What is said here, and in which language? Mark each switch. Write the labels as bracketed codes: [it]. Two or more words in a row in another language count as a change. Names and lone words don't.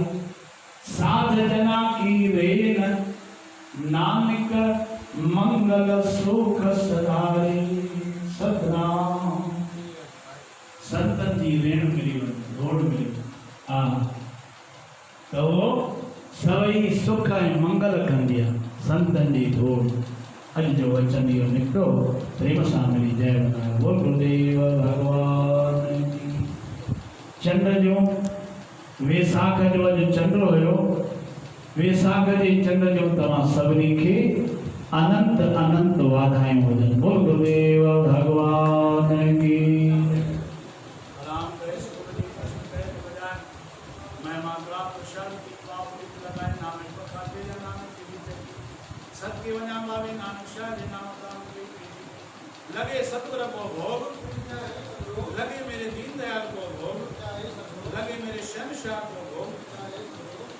[pa] साध जना की वेन नामिक मंगल सुख सिधारे। [sd] सतनाम संतन जी रेण मिली रोड मिली तो सवई सुख ऐं मंगल कंदिया संतन जी धोड़। अज जो वचन इहो निकितो प्रेम सां मिली [hi] जय वंदना बोल गुरुदेव भगवान की। [sd] चंड जो वैसाख जो अॼु चंड हुयो, वैसाख जे चंड जो तव्हां सभिनी खे अनंत अनंत वाधायूं हुजनि। [hi] बोल गुरुदेव भगवान की। लगे सतगुरु को भोग, लगे मेरे दीन दयाल को भोग, लगे मेरे शहंशाह को भोग।